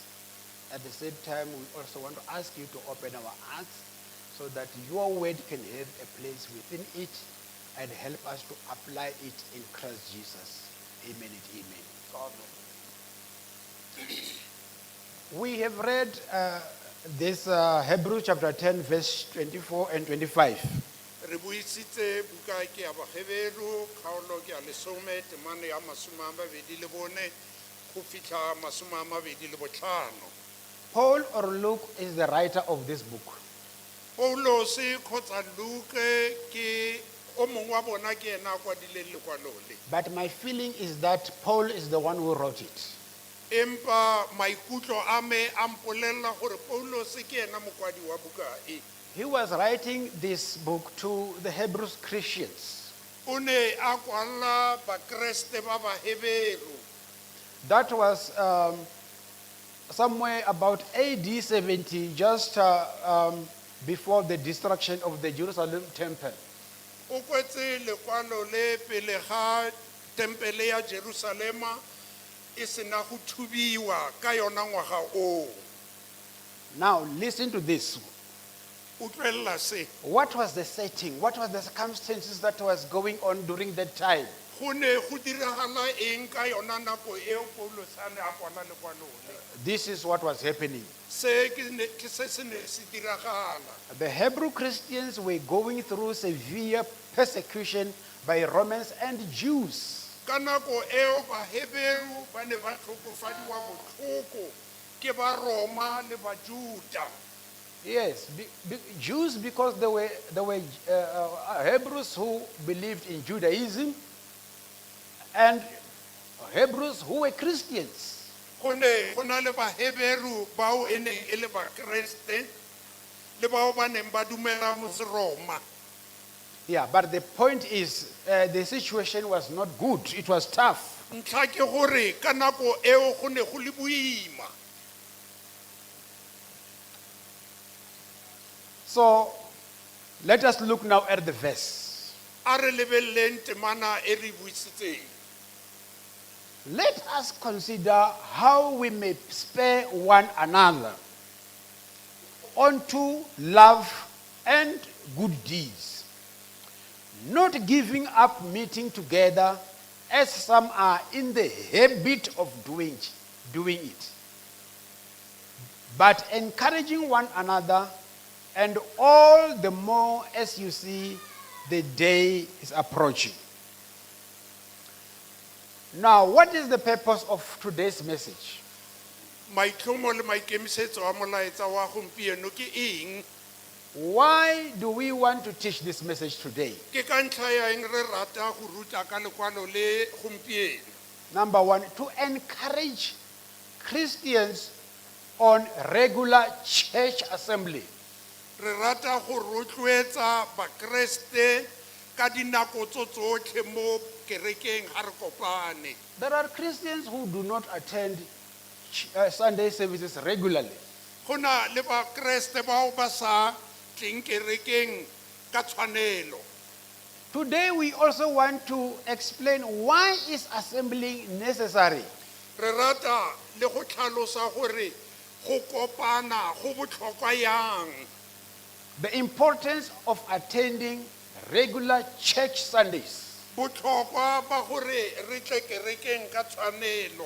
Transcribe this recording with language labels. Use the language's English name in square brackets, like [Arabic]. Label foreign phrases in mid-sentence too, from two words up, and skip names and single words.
[English] At the same time, we also want to ask you to open our hearts so that your word can have a place within it and help us to apply it in Christ Jesus. Amen and amen. We have read this Hebrews chapter 10, verse 24 and 25. [Tswana] Re buisitse buka ke ya Baheberu kgaolo ke ya 10 temane ya 24 go fitlha 25. [English] Paul or Luke is the writer of this book. [Tswana] Paulos kgotsa Luke ke o mongwe wa bona ke ena a kwadileng lekwalo le. [English] But my feeling is that Paul is the one who wrote it. [Tswana] Empa maikutlo a me a mpolella gore Paulos ke ena mokwadi wa buka e. [English] He was writing this book to the Hebrew Christians. [Tswana] O ne a kwala Bakreste ba Baheberu. [English] That was somewhere about AD 70, just before the destruction of the Jerusalem temple. [Tswana] O kwetse lekwalo le pele ga tempele ya Jerusalema e sena go thubiwa ka yona ngwaga o. [English] Now listen to this. [Tswana] Utlwella se [English] What was the setting? What was the circumstances that was going on during that time? [Tswana] go ne go diragala eng ka yona nako eo Paulos a ne a kwala lekwalo le. [English] This is what was happening. [Tswana] Se ke se ne se diragala. [English] The Hebrew Christians were going through severe persecution by Romans and Jews. [Tswana] Ka nako eo Baheberu ba ne ba tlhokofadiwa botlhoko ke ba Roma le ba Juda. [English] Yes, Jews because they were Hebrews who believed in Judaism and Hebrews who were Christians. [Tswana] Go na le Baheberu bao e neng e le Bakreste le bao ba neng ba dumela mo Roma. [English] Yeah, but the point is the situation was not good. It was tough. [Tswana] Ntlha ke gore ka nako eo go ne go le boima. [English] So let us look now at the verse. [Tswana] A re lebelleng temana e re buisitseng. [English] Let us consider how we may spare one another unto love and good deeds, not giving up meeting together as some are in the habit of doing it, but encouraging one another, and all the more as you see the day is approaching. Now, what is the purpose of today's message? [Tswana] Maitlhomo le maikemisetso a molaetsa wa gompieno ke eng? [English] Why do we want to teach this message today? [Tswana] Ke ka ntlha ya eng re rata go ruta ka lekwalo le gompieno? [English] Number one, to encourage Christians on regular church assembly. [Tswana] Re rata go rotloetsa Bakreste ka dinako tsotlhe mo kerekeng ga re kopane. [English] There are Christians who do not attend Sunday services regularly. [Tswana] Go na le Bakreste bao ba sa tleng kerekeng ka tshwanelo. [English] Today we also want to explain why is assembling necessary. [Tswana] Re rata le go tlhalosa gore go kopana go botlhokwa yang. [English] The importance of attending regular church Sundays. [Tswana] Botlhokwa ba gore re tle kerekeng ka tshwanelo.